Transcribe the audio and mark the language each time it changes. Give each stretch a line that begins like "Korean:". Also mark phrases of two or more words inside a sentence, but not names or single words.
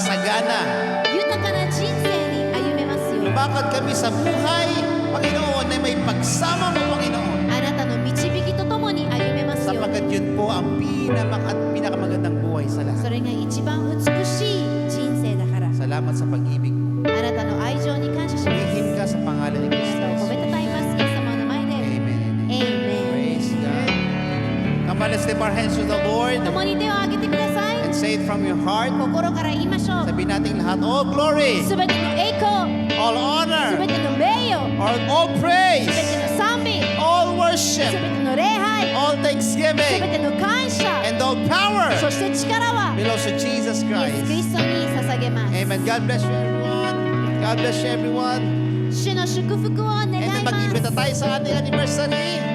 Filipino: masagana.
Japanese: 豊かな人生に歩めますように。
Filipino: Lumakad kami sa buhay, Panginoon, na may pagsama mo, Panginoon.
Japanese: あなたの導きとともに歩めますように。
Filipino: Sapagkat yun po ang pinakamagandang buhay sa
Japanese: そ
Filipino: lahat.
Japanese: れが一番美しい人生だから。
Filipino: Salamat sa pag-ibig mo.
Japanese: あなたの愛情に感謝します。
Filipino: Purihin ka sa pangalan ni Kristo.
Japanese: 褒めたたえます。イエス様の前で。
English: Amen. Amen. Praise God. Come on, let's lift our hands to the Lord
Japanese: 共に手を挙げてください。
English: and say it from your heart.
Japanese: 心から言いましょう。
Filipino: Sabihin natin lahat,
English: all glory,
Japanese: すべての栄光、
English: all
Japanese: すべ
English: honor,
Japanese: ての名誉、
English: all
Japanese: すべ
English: praise,
Japanese: ての賛美、
English: all
Japanese: すべ
English: worship,
Japanese: ての礼拝、
English: all
Japanese: すべ
English: thanksgiving,
Japanese: ての感謝、
English: and all power
Japanese: そして力は
English: belongs to Jesus
Japanese: イエス・キ
English: Christ.
Japanese: リストに捧げます。
English: Amen. God bless you, everyone. God bless you, everyone.
Japanese: 主の祝福を願い
English: And
Japanese: ます。
Filipino: mag-ibig na tayo sa ating anniversary.